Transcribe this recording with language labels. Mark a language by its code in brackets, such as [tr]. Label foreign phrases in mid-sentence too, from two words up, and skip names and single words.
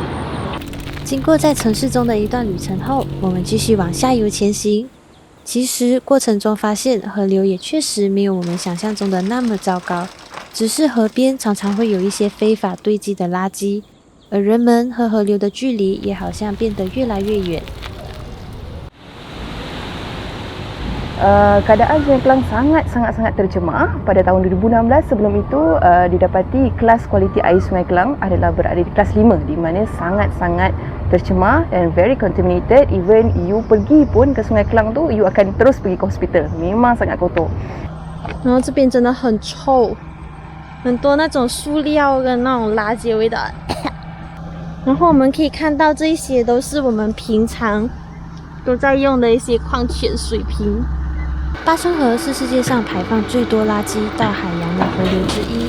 [zh] 经过在城市中的一段旅程后，我们继续往下游前行。其实过程中发现河流也确实没有我们想象中的那么糟糕，只是河边常常会有一些非法堆积的垃圾，而人们和河流的距离也好像变得越来越远。 [ms] Keadaan Sungai Kelang sangat tercemar. Pada tahun 2016 sebelum itu didapati kelas kualiti air Sungai Kelang adalah berada di kelas 5, di mana sangat-sangat tercemar [en] and very contaminated. Even you [ms] pergi pun ke Sungai Kelang tu, you akan terus pergi ke hospital. Memang sangat kotor. [zh] 然后这边真的很臭，很多那种塑料跟那种垃圾的味道。然后我们可以看到这一些都是我们平常都在用的一些矿泉水瓶。巴生河是世界上排放最多垃圾到海洋的河流之一。